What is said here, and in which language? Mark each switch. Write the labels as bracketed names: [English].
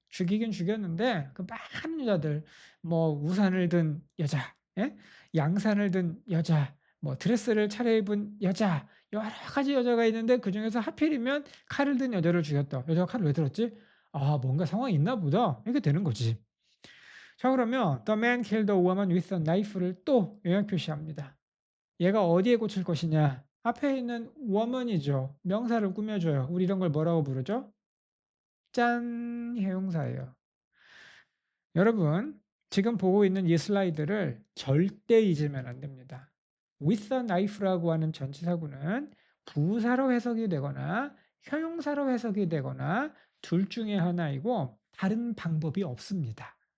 [Korean] 죽이긴 죽였는데 그 많은 여자들 뭐 우산을 든 여자, 예? 양산을 든 여자, 뭐 드레스를 차려입은 여자, 여러 가지 여자가 있는데 그중에서 하필이면 칼을 든 여자를 죽였다. 여자가 칼을 왜 들었지? 아, 뭔가 상황이 있나 보다. 이렇게 되는 거지. 자, 그러면 [English] The man killed a woman with a knife [Korean] 를 또 영향 표시합니다. 얘가 어디에 꽂힐 것이냐? 앞에 있는 woman이죠. 명사를 꾸며줘요. 우리 이런 걸 뭐라고 부르죠? 짠! 형용사예요. 여러분, 지금 보고 있는 이 슬라이드를 절대 잊으면 안 됩니다. [English] with a knife [Korean] 라고 하는 전치사구는 부사로 해석이 되거나 형용사로 해석이 되거나 둘 중에 하나이고 다른 방법이 없습니다.